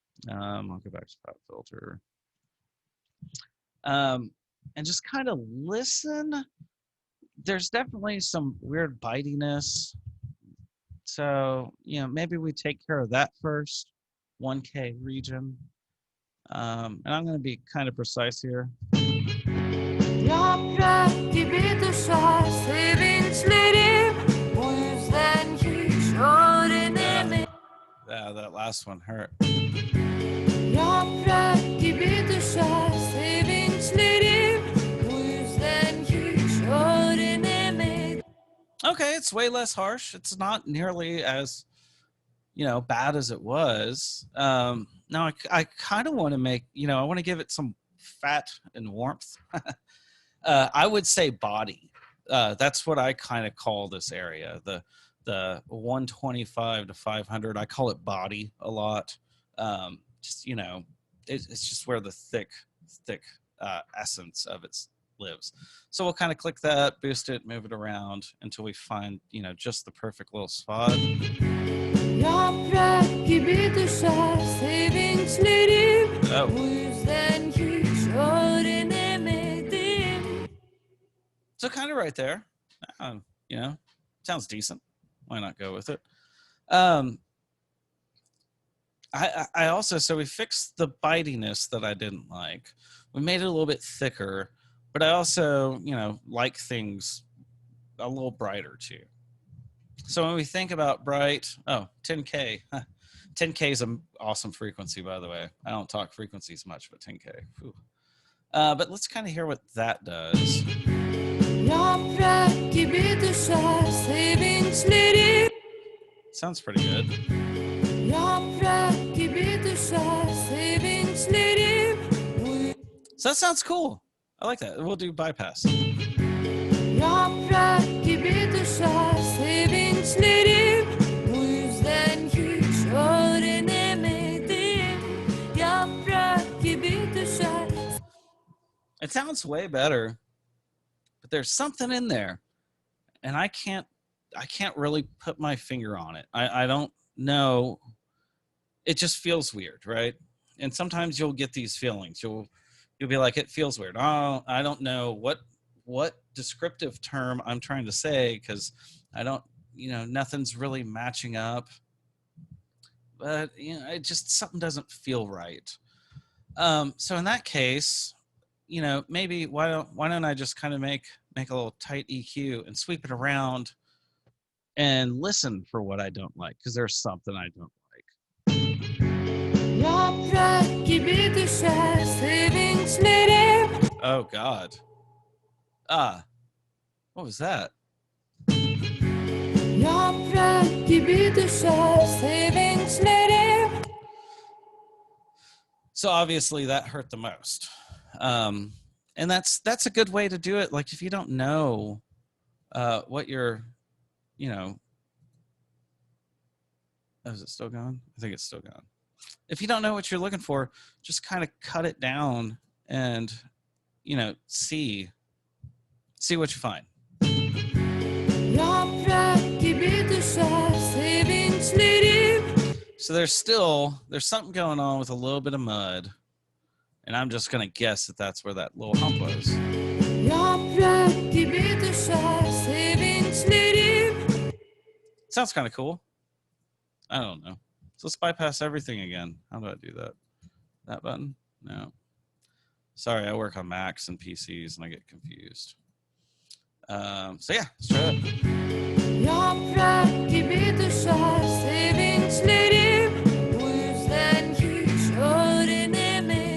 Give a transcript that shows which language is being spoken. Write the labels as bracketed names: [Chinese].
[English] I'll go back to pop filter. And just kind of listen. There's definitely some weird bitiness. So, maybe we take care of that first, 1K region. And I'm going to be kind of precise here. [Turkish] Yaprak gibi düşer sevinçlerim. Bu yüzden hiç öğrenemedim. [English] Yeah, that last one hurt. [Turkish] Yaprak gibi düşer sevinçlerim. Bu yüzden hiç öğrenemedim. [English] Okay, it's way less harsh. It's not nearly as, bad as it was. Now I kind of want to make, I want to give it some fat and warmth. I would say body. That's what I kind of call this area. The 125 to 500. I call it body a lot. Just it's just where the thick essence of it lives. So we'll kind of click that, boost it, move it around until we find just the perfect little spot. [Turkish] Yaprak gibi düşer sevinçlerim. Oh. Bu yüzden hiç öğrenemedim. [English] So kind of right there, sounds decent. Why not go with it? I also, so we fixed the bitiness that I didn't like. We made it a little bit thicker, but I also, like things a little brighter too. So when we think about bright, 10K. 10K is an awesome frequency, by the way. I don't talk frequencies much, but 10K. But let's kind of hear what that does. [Turkish] Yaprak gibi düşer sevinçlerim. [English] Sounds pretty good. [Turkish] Yaprak gibi düşer sevinçlerim. [English] So that sounds cool. I like that. We'll do bypass. [Turkish] Yaprak gibi düşer sevinçlerim. Bu yüzden hiç öğrenemedim. Yaprak gibi düşer. [English] It sounds way better, but there's something in there, and I can't really put my finger on it. I don't know. It just feels weird, right? And sometimes you'll get these feelings. You'll be like, it feels weird. Oh, I don't know what descriptive term I'm trying to say, because I don't, nothing's really matching up. But it just, something doesn't feel right. So in that case, maybe why don't I just kind of make a little tight EQ and sweep it around and listen for what I don't like, because there's something I don't like. [Turkish] Yaprak gibi düşer sevinçlerim. [English] Oh God. What was that? [Turkish] Yaprak gibi düşer sevinçlerim. [English] So obviously that hurt the most. And that's a good way to do it. Like if you don't know what you're, oh, is it still going? I think it's still going. If you don't know what you're looking for, just kind of cut it down and, see what you find. [Turkish] Yaprak gibi düşer sevinçlerim. [English] So there's something going on with a little bit of mud, and I'm just gonna guess that that's where that little hump was. [Turkish] Yaprak gibi düşer sevinçlerim. [English] Sounds kind of cool. I don't know. So let's bypass everything again. How do I do that? That button? No. Sorry, I work on Macs and PCs and I get confused. So yeah, let's try it. [Turkish] Yaprak gibi düşer sevinçlerim. Bu yüzden hiç öğrenemedim.